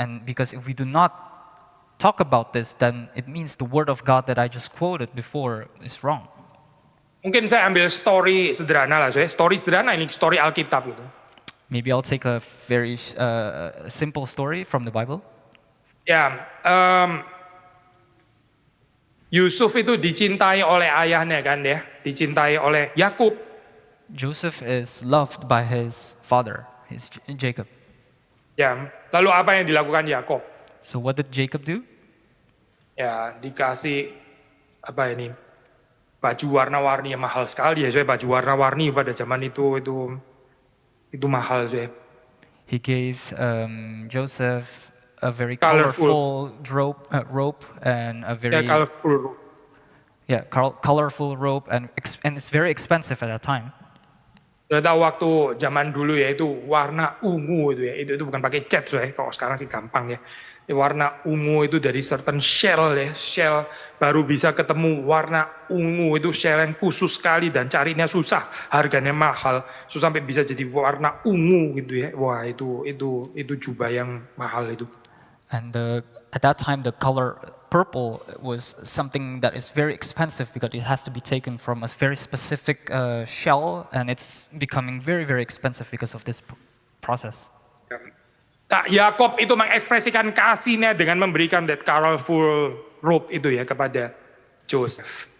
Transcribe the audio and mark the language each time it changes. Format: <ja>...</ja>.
<en>And because if we do not talk about this, then it means the word of God that I just quoted before is wrong.</en> <id>Mungkin saya ambil story sederhana lah, story sederhana ini, story Alkitab itu.</id> <en>Maybe I'll take a very simple story from the Bible.</en> <id>Ya, Yusuf itu dicintai oleh ayahnya kan ya, dicintai oleh Yakub.</id> <en>Joseph is loved by his father, his Jacob.</en> <id>Ya, lalu apa yang dilakukan Yakub?</id> <en>So what did Jacob do?</en> <id>Ya, dikasih apa ini? Baju warna-warni yang mahal sekali ya, baju warna-warni pada zaman itu mahal saya.</id> <en>He gave Joseph a very Colorful. colorful robe and a very Colorful. colorful robe and it's very expensive at that time.</en> <id>Sudah tahu waktu zaman dulu ya itu warna ungu itu ya, itu bukan pakai cat saya. Kalau sekarang sih gampang ya. Warna ungu itu dari</id> <en>certain shell</en> <id>ya, shell baru bisa ketemu warna ungu itu shell yang khusus sekali dan carinya susah, harganya mahal, so sampai bisa jadi warna ungu gitu ya. Wah itu jubah yang mahal itu.</id> <en>And at that time the color purple was something that is very expensive because it has to be taken from a very specific shell, and it's becoming very, very expensive because of this process.</en> <id>Yakob itu mengekspresikan kasihnya dengan memberikan</id> <en>that colorful robe</en> <id>itu ya kepada Joseph.</id>